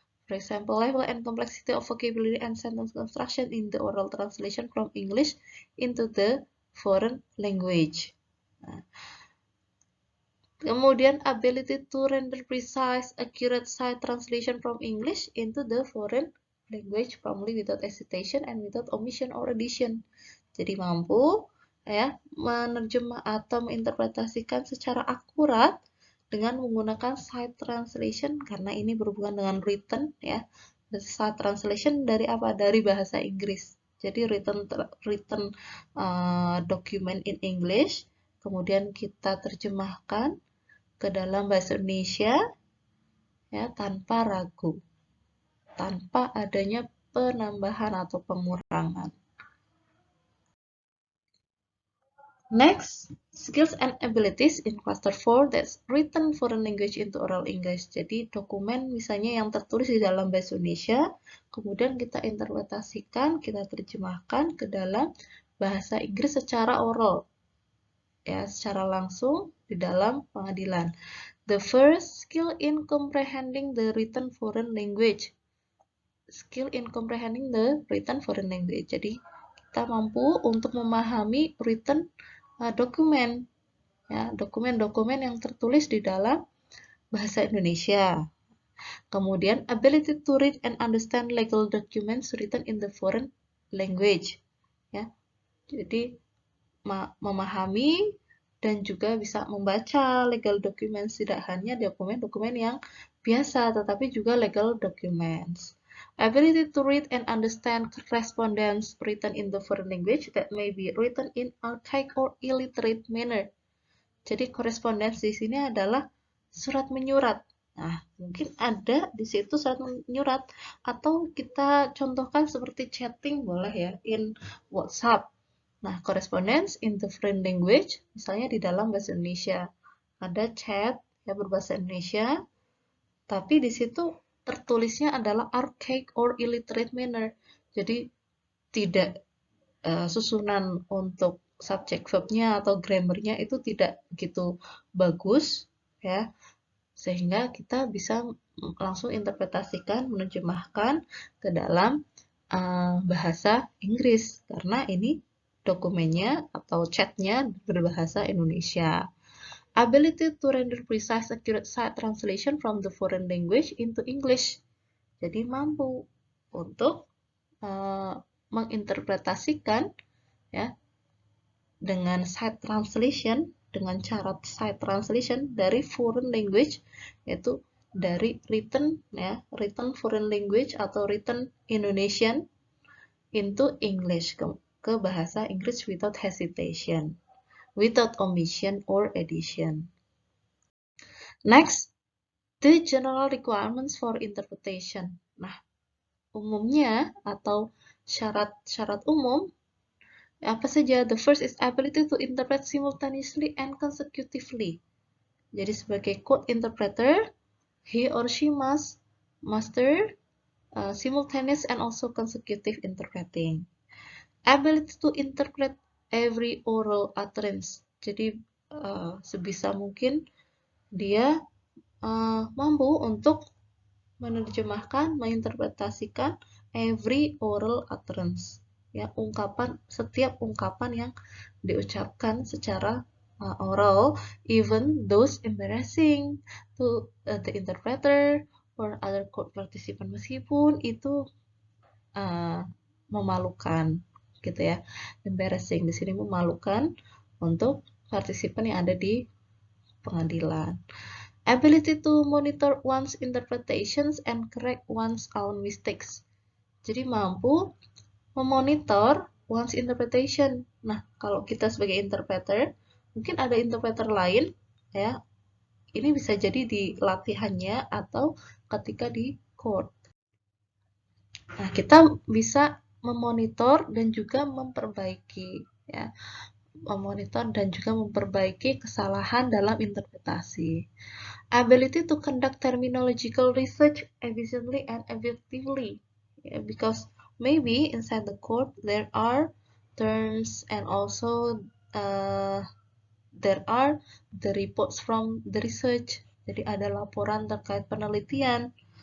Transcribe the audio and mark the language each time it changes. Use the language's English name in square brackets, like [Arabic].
[English] For example, level and complexity of vocabulary and sentence construction in the oral translation from English into the foreign language. [Indonesian] Nah, kemudian [English] ability to render precise, accurate side translation from English into the foreign language promptly without hesitation and without omission or addition. [Indonesian] Jadi mampu ya menerjemah atau menginterpretasikan secara akurat dengan menggunakan side translation karena ini berhubungan dengan written ya. Side translation dari apa? Dari bahasa Inggris. Jadi [English] written document in English, [Indonesian] kemudian kita terjemahkan ke dalam bahasa Indonesia ya tanpa ragu, tanpa adanya penambahan atau pengurangan. [English] Next, skills and abilities in cluster 4, that's written foreign language into oral English. [Indonesian] Jadi dokumen misalnya yang tertulis di dalam bahasa Indonesia, kemudian kita interpretasikan, kita terjemahkan ke dalam bahasa Inggris secara oral. Ya, secara langsung di dalam pengadilan. [English] The first, skill in comprehending the written foreign language. Skill in comprehending the written foreign language. [Indonesian] Jadi kita mampu untuk memahami written dokumen, ya, dokumen-dokumen yang tertulis di dalam bahasa Indonesia. Kemudian [English] ability to read and understand legal documents written in the foreign language, ya. [Indonesian] Jadi memahami dan juga bisa membaca legal documents, tidak hanya dokumen-dokumen yang biasa, tetapi juga legal documents. [English] Ability to read and understand correspondence written in the foreign language that may be written in archaic or illiterate manner. [Indonesian] Jadi correspondence di sini adalah surat menyurat. Nah, mungkin ada di situ surat menyurat atau kita contohkan seperti chatting boleh ya [English] in WhatsApp. [Indonesian] Nah, [English] correspondence in the foreign language [Indonesian] misalnya di dalam bahasa Indonesia ada chat ya berbahasa Indonesia, tapi di situ tertulisnya adalah [English] archaic or illiterate manner. [Indonesian] Jadi tidak susunan untuk subject verbnya atau grammarnya itu tidak begitu bagus ya, sehingga kita bisa langsung interpretasikan, menerjemahkan ke dalam bahasa Inggris karena ini dokumennya atau chatnya berbahasa Indonesia. [English] Ability to render precise, accurate side translation from the foreign language into English. [Indonesian] Jadi mampu untuk menginterpretasikan ya dengan side translation, dengan cara side translation dari foreign language, yaitu dari written ya, [English] written foreign language [Indonesian] atau [English] written Indonesian into English [Indonesian] ke bahasa Inggris [English] without hesitation, without omission or addition. Next, the general requirements for interpretation. [Indonesian] Nah, umumnya atau syarat-syarat umum apa saja? [English] The first is ability to interpret simultaneously and consecutively. [Indonesian] Jadi sebagai [English] code interpreter, he or she must master simultaneous and also consecutive interpreting. Ability to interpret every oral utterance. [Indonesian] Jadi sebisa mungkin dia mampu untuk menerjemahkan, menginterpretasikan [English] every oral utterance. [Indonesian] Ya, setiap ungkapan yang diucapkan secara oral, [English] even those embarrassing to the interpreter or other court participant, [Indonesian] meskipun itu memalukan, gitu ya. Embarrassing di sini memalukan untuk partisipan yang ada di pengadilan. [English] Ability to monitor one's interpretations and correct one's own mistakes. [Indonesian] Jadi mampu memonitor [English] one's interpretation. [Indonesian] Nah, kalau kita sebagai interpreter, mungkin ada interpreter lain, ya. Ini bisa jadi di latihannya atau ketika di court. Nah, kita bisa memonitor dan juga memperbaiki, ya. Memonitor dan juga memperbaiki kesalahan dalam interpretasi. [English] Ability to conduct terminological research efficiently and effectively, yeah, because maybe inside the court there are terms and also there are the reports from the research, [Indonesian] jadi ada laporan terkait penelitian.